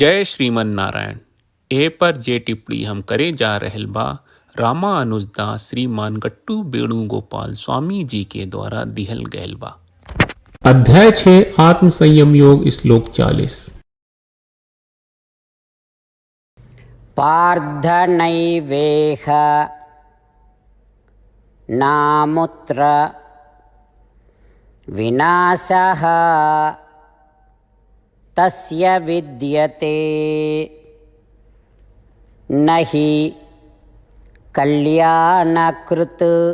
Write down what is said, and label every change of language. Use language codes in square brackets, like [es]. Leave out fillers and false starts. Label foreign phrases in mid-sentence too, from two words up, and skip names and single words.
[bho] जय श्रीमन नारायण। ए पर जे टिप्पणी हम करे जा रहल बा रामानुजदास श्रीमान गट्टू वेणुगोपाल स्वामी जी के द्वारा दिहल गयल बा। अध्याय 6 आत्म संयम योग श्लोक 40। [sa] पार्थ नैवेह नामुत्र विनाशः तस्य विद्यते न हि कल्याणकृत्